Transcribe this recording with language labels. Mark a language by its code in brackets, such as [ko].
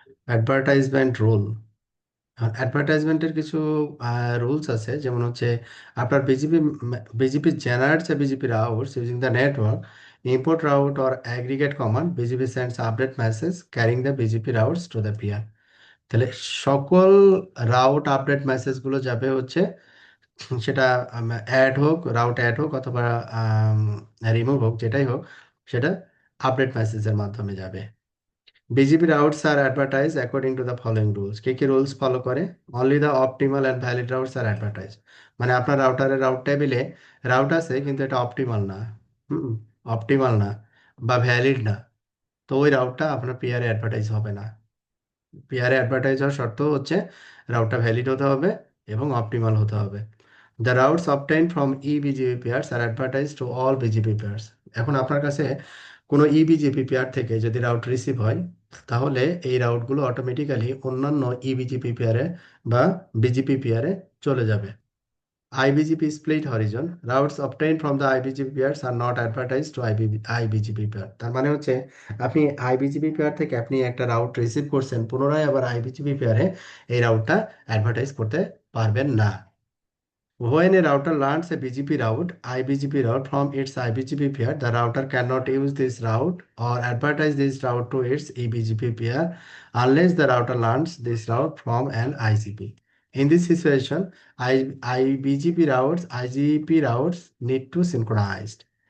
[en] advertisement rule, [bn] অ্যাডভার্টাইজমেন্টের কিছু rules আছে, যেমন হচ্ছে আপনার [en] BGP generates a BGP routes using the network, import route or aggregate command, BGP sends update message carrying the BGP routes to the peer. [bn] তাহলে সকল route update মেসেজগুলো যাবে হচ্ছে, সেটা অ্যাড হোক, রাউট অ্যাড হোক অথবা রিমুভ হোক, যেটাই হোক, সেটা আপডেট মেসেজের মাধ্যমে যাবে। [en] BGP routes are advertised according to the following rules. [bn] কি কি রুলস ফলো করে? [en] Only the optimal and valid routes are advertised. [bn] মানে আপনার রাউটারের রাউট টেবিলে রাউট আছে কিন্তু এটা অপটিমাল না, হুম, অপটিমাল না বা ভ্যালিড না, তো ওই রাউটটা আপনার পিআরে অ্যাডভার্টাইজ হবে না। পিআরে অ্যাডভার্টাইজ হওয়ার শর্ত হচ্ছে রাউটটা ভ্যালিড হতে হবে এবং অপটিমাল হতে হবে। [en] The routes obtained from EBGP peers are advertise to all BGP peers. [bn] এখন আপনার কাছে কোনো ইবিজিপি পেয়ার থেকে যদি রাউট রিসিভ হয়, তাহলে এই রাউটগুলো অটোমেটিক্যালি অন্যান্য ইবিজিপি পেয়ারে বা বিজিপি পেয়ারে চলে যাবে। [en] IBGP split horizon routes obtained from the IBGP pairs are not advertised to IBGP pair। [bn] তার মানে হচ্ছে আপনি আইবিজিপি পেয়ার থেকে আপনি একটা রাউট রিসিভ করছেন, পুনরায় আবার আইবিজিপি পেয়ারে এই রাউটটা অ্যাডভার্টাইজ করতে পারবেন না। [en] When a router learns a BGP route, IBGP route from its IBGP pair, the router cannot use this route or advertise this route to its eBGP pair unless the router learns this route from an IGP. In this situation, IBGP routes, IGP routes need to synchronized.